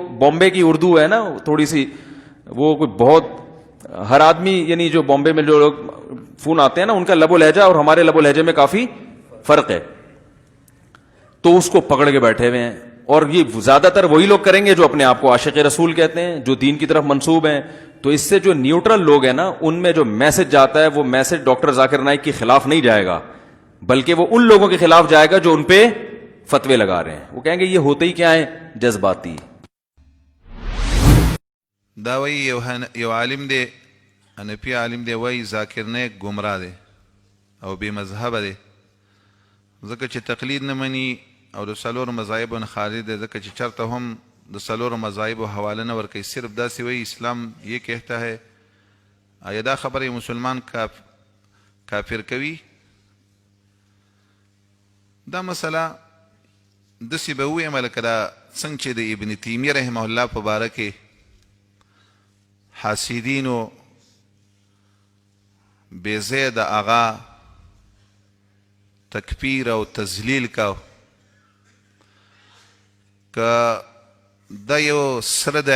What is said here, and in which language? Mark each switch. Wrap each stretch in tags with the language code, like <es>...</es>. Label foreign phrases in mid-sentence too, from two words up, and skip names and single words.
<ur>بامبے کی اردو ہے نا تھوڑی سی وہ کوئی بہت ہر آدمی یعنی جو بامبے میں جو لوگ فون آتے ہیں نا ان کا لب و لہجہ اور ہمارے لب و لہجے میں کافی فرق ہے تو اس کو پکڑ کے بیٹھے ہوئے ہیں اور یہ زیادہ تر وہی لوگ کریں گے جو اپنے آپ کو عاشق رسول کہتے ہیں جو دین کی طرف منسوب ہیں تو اس سے جو نیوٹرل لوگ ہیں نا ان میں جو میسج جاتا ہے وہ میسج ڈاکٹر ذاکر نائک کے خلاف نہیں جائے گا بلکہ وہ ان لوگوں کے خلاف جائے گا جو ان پہ فتوے لگا رہے ہیں وہ کہیں گے یہ ہوتے ہی کیا ہیں جذباتی</ur> <ps>دا وی یو عالم دے انپی عالم دے وی ذاکر نائک گمراہ دے او بے مذہب دے ځکه چې تقلید نه مني او د څلورو مذاهبو نه خارج دی ځکه چې چرته هم د څلورو مذاهبو حواله نه ورکوي صرف داسې وایي</ps> <ur>اسلام یہ کہتا ہے</ur> <ps>آیا دا خبر یې مسلمان کافر کوي دا مسله داسې به ووایم لکه دا څنګه چې د ابن تیمیه رحمه الله په باره کې حاسدینو بېځایه د هغه تکفیر او تذلیل کا که دا یو سره د</ps>